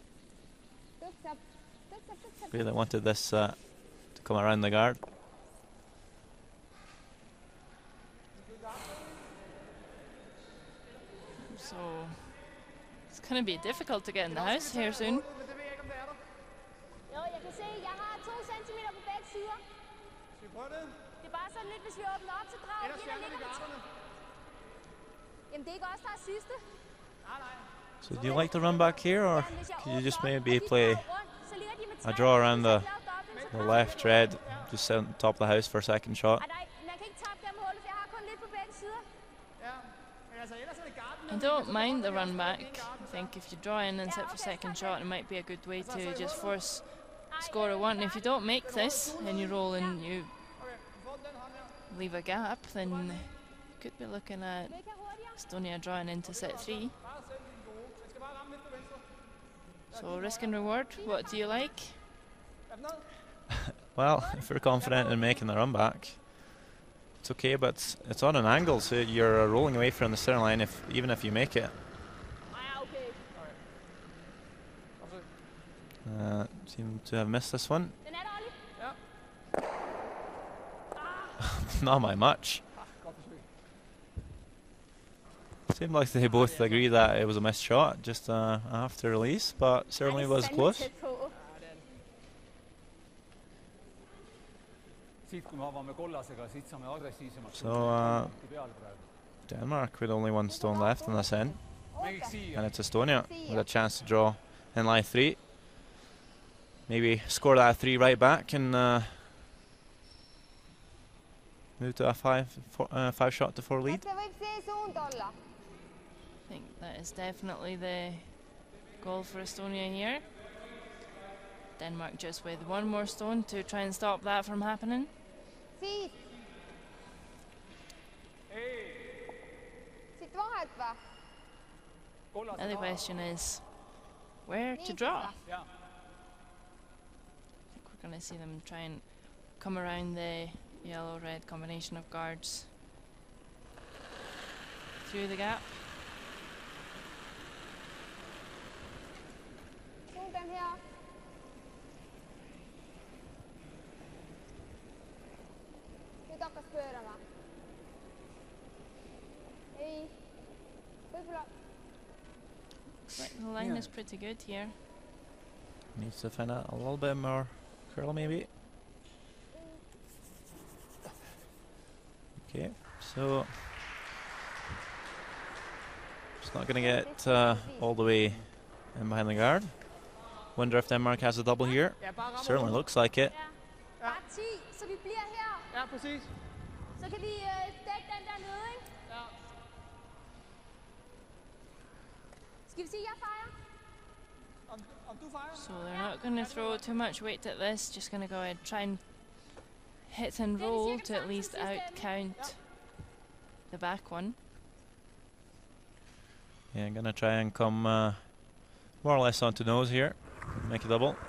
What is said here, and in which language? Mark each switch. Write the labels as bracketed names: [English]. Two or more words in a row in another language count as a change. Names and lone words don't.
[English] Really wanted this to come around the guard. So it's going to be difficult to get in the house here soon. [Danish] Men det ved jeg ikke, om det er der. Jo, jeg kan se, jeg har 2 centimeter på begge sider. Skal vi prøve det? Det er bare sådan lidt, hvis vi åbner op, så drager Ellers vi, der fjerner vi ligger på garderne. Jamen, det er ikke os, der er sidste. Nej, nej. [English] So do you like to run back here, or [Danish] Men hvis jeg [English] could you [Danish] åbner [English] just [Danish] op, [English] maybe [Danish] og de [English] play [Danish] drager rundt, så ligger de med [English] a [Danish] 3, [English] draw around [Danish] så [English] the, [Danish] laver dobbelt, så [English] the [Danish] drager [English] left [Danish] de [English] red, [Danish] rundt. [English] just on top of the house for a second shot? [Danish] Ej, nej, man kan ikke tappe dem hullet, for jeg har kun lidt på begge sider. Ja. Men altså, ellers er det garden. [English] I don't mind the run back. I think if you draw in and set for second shot, it might be a good way to just force score a 1. If you don't make this and you roll and you [Danish] Okay, vi får den hånd her. [English] leave a gap, then you could be looking at [Danish] Væk her hurtigere. [English] Estonia drawing into set 3. [Danish] Bare selv din gode. Jeg skal bare ramme lidt på venstre. [English] So risk and reward, what do you like? [Danish] Er den ned? [English] Well, if you're confident in making the run back, it's okay, but it's on an angle, so you're rolling away from the center line even if you make it. [Danish] Ej, okay. Opsøg. [English] Seem to have missed this one. [Danish] Den er der, Olli. Ja. [English] Not by much. [Danish] Godt forsøg. [English] Seemed like they both agree that it was a missed shot just after release, but certainly was close. [Danish] Tæt på. Ja, det er det. [Estonian] siit, kui me avame kollasega, siit saame agressiivsemaks. [English] So [Estonian] peale praegu. [English] Denmark with only 1 stone left in this end, [Estonian] Mängiks siia. [English] and it's Estonia with a chance to draw in line 3. Maybe score that 3 right back and move to a 5 shot to 4 lead. [Estonian] Se võib see suund olla. [English] I think that is definitely the goal for Estonia here. Denmark just with 1 more stone to try and stop that from happening. [Estonian] Siit. Siit vahelt või? [English] Now the question is where to draw. [Estonian] Jaa. [English] I think we're going to see them try and come around the yellow-red combination of guards through the gap. [Estonian] Suund on hea. Nüüd hakkas pöörama. Ei. Võib-olla [English] Right, the line is pretty good here. Needs to find a little bit more curl maybe. Okay, so it's not going to get all the way in behind the guard. Wonder if Denmark has a double here. [Danish] Ja, bare ramme [English] Certainly [Danish] ud. [English] looks like it. [Danish] Ja. Bare 10, så vi bliver her. Ja, præcis. Så kan vi dække den der nede, ikke? Ja. Skal vi sige, jeg fejrer? Om du fejrer? [English] So they're not going to throw too much weight at this, just going to go ahead and try and hit and roll to at least out-count the back one. Yeah, I'm going to try and come more or less onto nose here.